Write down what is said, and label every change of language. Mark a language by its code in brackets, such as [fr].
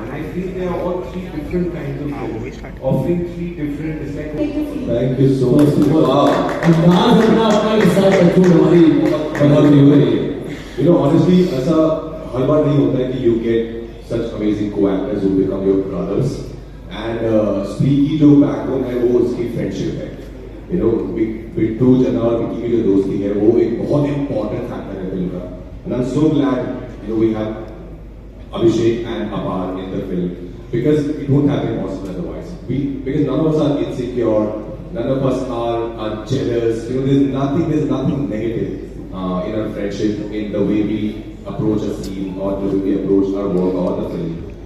[en] And I feel they are all 3 different kinds of films, offering 3 different, it's like, Thank you so much. [hi] अंदाज अपना अपना के साथ अच्छी हमारी बहुत हो रही है। [en] You know, honestly, [hi] ऐसा हर बार नहीं होता है कि [en] you get such amazing co-actors who become your brothers. [hi] And स्त्री की जो backbone है वो उसकी friendship है. You know, बिट्टू जना और विक्की की जो दोस्ती है वो एक बहुत important factor है फिल्म का. [en] And I'm so glad you know we have Abhishek and Apar in the film because it won't have been possible otherwise. Because none of us are insecure, none of us are jealous. You know, there's nothing negative in our friendship, in the way we approach a scene or the way we approach our work or the film.